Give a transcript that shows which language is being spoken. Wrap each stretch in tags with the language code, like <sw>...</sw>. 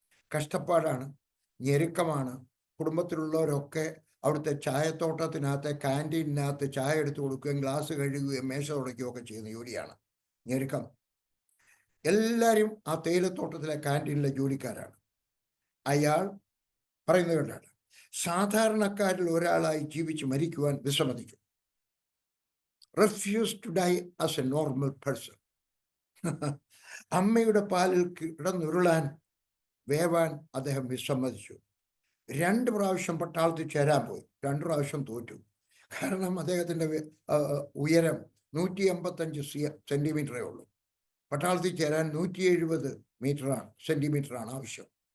<ml>കഷ്ടപ്പാടാണ്, ഞെരുക്കമാണ്. കുടുംബത്തിലുള്ളവരൊക്കെ അവിടുത്തെ ചായത്തോട്ടത്തിനകത്ത്, ക്യാൻറ്റീനകത്ത് ചായ എടുത്തു കൊടുക്കുകയും ഗ്ലാസ് കഴുകുകയും മേശ തുടയ്ക്കുകയും ഒക്കെ ചെയ്യുന്ന ജോലിയാണ്. ഞെരുക്കം. എല്ലാവരും ആ തേയിലത്തോട്ടത്തിലെ ക്യാൻറ്റീനിലെ ജോലിക്കാരാണ്. അയാൾ പറയുന്നത് കേട്ടാണ്, സാധാരണക്കാരിൽ ഒരാളായി ജീവിച്ച് മരിക്കുവാൻ വിസമ്മതിക്കും.</ml> <en>refuse to die as a normal person.</en> <ml>അമ്മയുടെ പാലിൽ കിടന്നുരുളാൻ, വേവാൻ അദ്ദേഹം വിസമ്മതിച്ചു. 2 പ്രാവശ്യം പട്ടാളത്തിൽ ചേരാൻ പോയി. 2 പ്രാവശ്യം തോറ്റു. കാരണം അദ്ദേഹത്തിൻ്റെ ഉയരം 185 സെൻറ്റിമീറ്ററേ ഉള്ളൂ. പട്ടാളത്തിൽ ചേരാൻ 170 സെൻറ്റിമീറ്ററാണ് ആവശ്യം.</ml>